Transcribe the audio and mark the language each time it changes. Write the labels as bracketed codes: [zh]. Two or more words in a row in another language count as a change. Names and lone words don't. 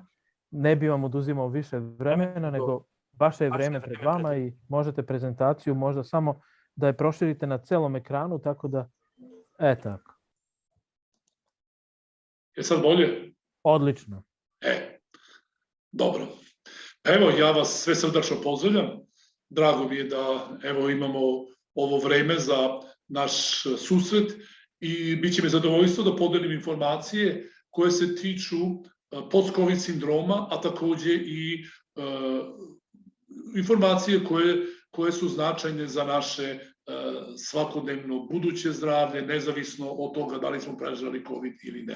[sr] Не би вам одузимал више времена, него ваше е време пред вама и можете презентацију можда само да ја проширите на целом екрану, тако да така. Е сад боље? Одлично. Добро. Evo, ja vas sve srdačno pozdravljam. Drago mi je da evo imamo ovo vreme za naš susret i bit će mi zadovoljstvo da podelim informacije koje se tiču post-covid sindroma, a takođe i informacije koje su značajne za naše svakodnevno buduće zdravlje, nezavisno od toga da li smo prežali COVID ili ne.